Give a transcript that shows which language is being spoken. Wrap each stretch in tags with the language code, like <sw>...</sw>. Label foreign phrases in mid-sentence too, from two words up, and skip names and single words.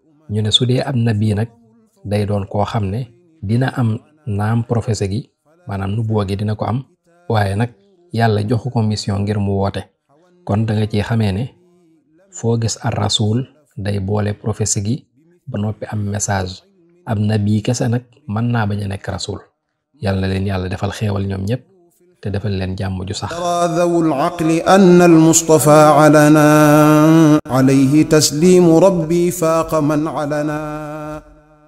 <wo>ñu ne su dee ab nabi nag day doon koo xam ne dina am naam prophétie gi maanaam nubuwa gi dina ko am waaye nag yàlla joxu ko mission ngir mu woote kon da nga ci xamee ne foo gis ar rasul day boole prophétie gi ba noppi am message ab nabi kese nag mën naa bañ a nekk rasul yàlla na leen yàlla defal xéewal ñoom ñëpp te defal leen jàmm ju sax</wo> <ar>ذوو العقل أن المصطفى علنا عليه تسليم ربي فاق من علنا</ar>